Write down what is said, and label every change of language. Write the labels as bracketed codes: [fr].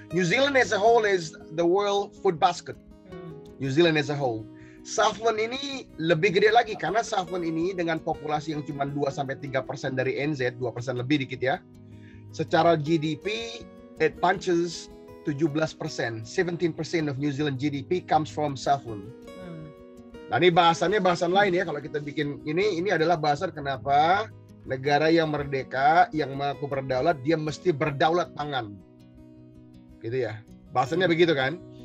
[en] New Zealand as a whole is the world food basket. New Zealand as a whole. [id] Southland ini lebih gede lagi karena Southland ini dengan populasi yang cuma 2-3% dari NZ, 2% lebih dikit ya. [en] Secara GDP, it punches 17%. 17% of New Zealand GDP comes from Southland. [id] Nah, ini bahasan lain ya kalau kita bikin ini adalah bahasan kenapa negara yang merdeka, yang mengaku berdaulat, dia mesti berdaulat pangan. Gitu ya. Bahasannya begitu kan?